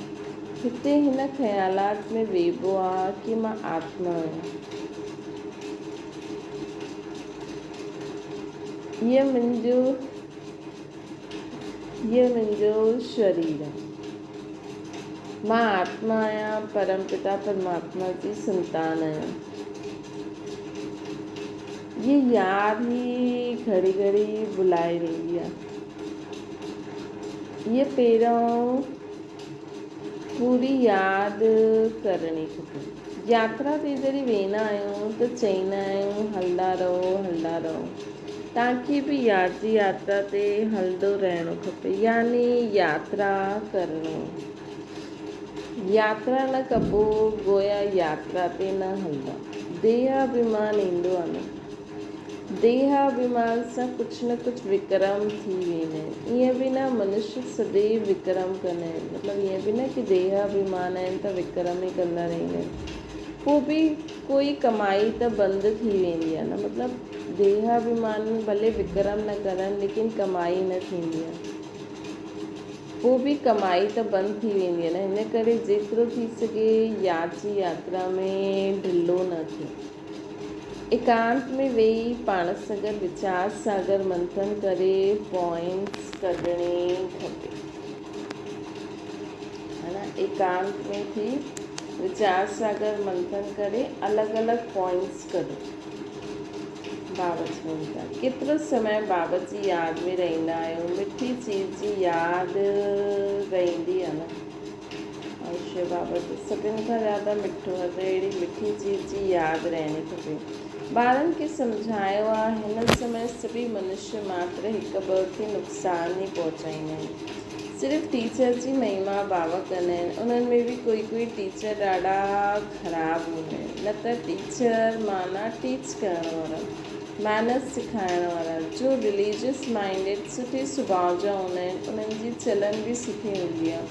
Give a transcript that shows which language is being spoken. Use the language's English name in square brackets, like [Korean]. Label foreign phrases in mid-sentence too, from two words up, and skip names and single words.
[Sindhi] हिते हिन ख़्यालात में वेबो आहे कि मां आत्मा आहियां, इहो मुंहिंजो शरीर आहे, मां आत्मा आहियां, परमपिता परमात्मा जी संतान आहियां। ये याद ही घड़ी घड़ी बुलाए वेंदी आहे। ये पहिरियों पूरी यादि करणी खपे। यात्रा ते जॾहिं वेंदा आहियूं त चईंदा आहियूं, हलंदा रहो। तव्हांखे बि यादि जी यात्रा ते हलंदो रहणो खपे, यानी यात्रा करणो। यात्रा न कबो, गोया यात्रा ते न हलंदा। देह अभिमान ईंदो आहे न, देह अभिमान सां कुझु न कुझु विक्रम थी वेंदा आहिनि। ईअं बि न, मनुष्य सदैव विक्रम कंदा आहिनि, मतिलबु ईअं बि न कि देह अभिमान आहिनि त विक्रम ई कंदा रहंदा आहिनि। पोइ बि कोई कमाई त बंदि थी वेंदी आहे न, मतिलबु देह अभिमान में भले विक्रम न करनि, लेकिन कमाई न थींदी आहे, पोइ बि कमाई त बंदि थी वेंदी आहे न। हिन करे जेतिरो थी सघे यादि जी यात्रा में ढिलो न थिए। एकांत में वेही पाण सां गॾु वीचार सागर मंथन करे पॉइंट्स कढणी खपे, है ना। एकांत में थी वीचार सागर मंथन करे अलॻि अलॻि पॉइंट्स कढो। बाबा चवनि था, केतिरो समय बाबा जी यादि में रहंदा आहियूं। मिठी चीज़ जी यादि रहंदी आहे न। अवश्य बाबा जो सभिनि खां ज़्यादा मिठो आहे, त अहिड़ी मिठी चीज़ जी यादि रहणी खपे। ॿारनि खे सम्झायो आहे, हिन समय सभी मनुष्य मात्र हिकु ॿ खे नुक़सान ई पहुचाईंदा आहिनि। सिर्फ़ु टीचर जी महिमा बाबा कंदा आहिनि, उन्हनि में बि कोई टीचर ॾाढा ख़राबु हूंदा आहिनि। न त टीचर माना टीच करण वारा, मैनर्स सेखारण वारा, जो [English] religious minded [Sindhi] सुठे सुभाउ जा हूंदा आहिनि, उन्हनि जी चलन बि सुठी हूंदी आहे।